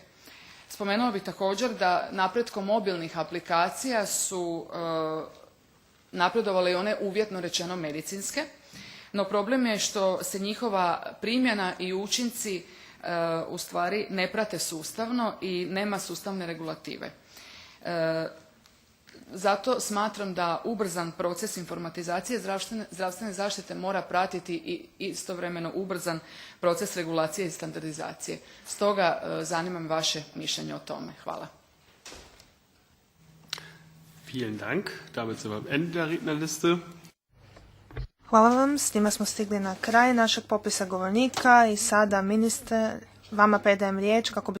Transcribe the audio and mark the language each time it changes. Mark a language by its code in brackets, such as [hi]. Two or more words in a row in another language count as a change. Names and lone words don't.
[hr] Spomenuo bih također da napretkom mobilnih aplikacija su napredovale i one uvjetno rečeno medicinske, no problem je što se njihova primjena i učinci u stvari ne prate sustavno i nema sustavne regulative. Zato smatram da ubrzan proces informatizacije zdravstvene zaštite mora pratiti i istovremeno ubrzan proces regulacije i standardizacije. Stoga zanima me vaše mišljenje o tome. Hvala. [de] Vielen Dank. Damit sind wir am Ende der Rednerliste. [hr] Hvala vam, s time smo stigli na kraj našeg popisa govornika i sada, ministre, vama predajem riječ kako bi